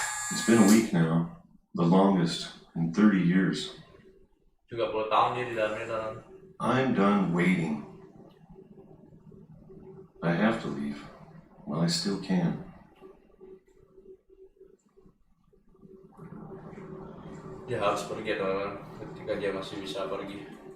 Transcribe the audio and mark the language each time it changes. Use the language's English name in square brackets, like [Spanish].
[English] It's been a week now, the longest in 30 years. [Indonesian] 30 tahun dia di dalamnya teman-teman. [English] I'm done waiting. I have to leave while I still can. [Indonesian] Dia harus pergi teman-teman ketika dia masih bisa pergi.